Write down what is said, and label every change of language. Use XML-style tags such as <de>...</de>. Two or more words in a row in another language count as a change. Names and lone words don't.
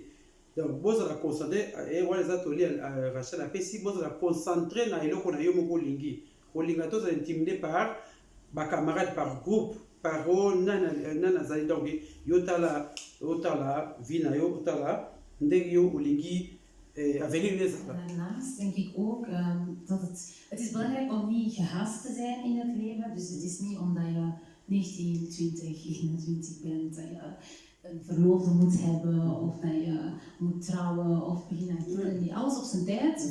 <ln>Donc bozala concentré wana eza toli Rachel apesi bozala concentré na eloko na yo moko olingi kolinga tozala</ln> <fr>intimidé par</fr> <ln>bacamarade</ln> <fr>par groupe par</fr> <ln>o nani azali donc yo otala vie na yo otala ndenge yo olingi avenir nezala.</ln> <nl>Daarnaast denk ik ook dat het is belangrijk om niet gehaast te zijn in het leven. Dus het is niet omdat je 19, 20, 21 bent dat je een verloofde moet hebben of dat je moet trouwen of beginnen kinderen. Nee, alles op zijn tijd.</nl>